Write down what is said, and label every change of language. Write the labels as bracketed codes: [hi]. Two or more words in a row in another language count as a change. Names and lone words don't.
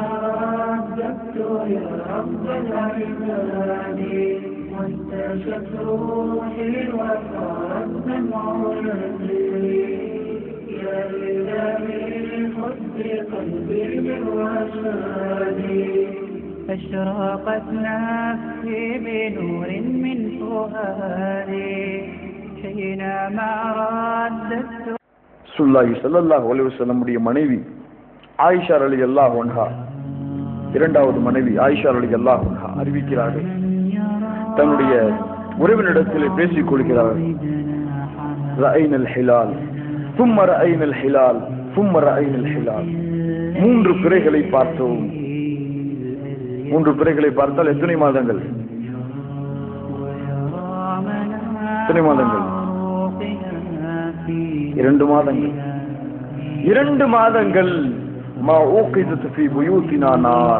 [ar] رددت يا رب العباد وانتشت روحي وصار الدمع يجري يا إلهي خذ بقلبي بالرشاد أشرقت نفسي بنور من فؤادي حينما رددت. [ta] ரசூலுல்லாஹி [ar] صلى الله عليه وسلم [ta] உடைய மனைவி ஆயிஷா [ar] رضي الله عنها, [ta] இரண்டாவது மனைவி ஆயிஷா [ar] رضي الله عنها [ta] அறிவிக்கிறார்கள், தன்னுடைய உறவினிடத்தில் பேசிக் கொள்கிறார்கள். [ar] رأينا الهلال ثم رأينا الهلال ثم رأينا الهلال. [ta] மூன்று பிறைகளை பார்த்தோம். மூன்று பிறைகளை பார்த்தால் எத்தனை மாதங்கள்? எத்தனை மாதங்கள்? 2 மாதங்கள். 2 மாதங்கள். [ar] ما أوقدت في بيوتنا نار.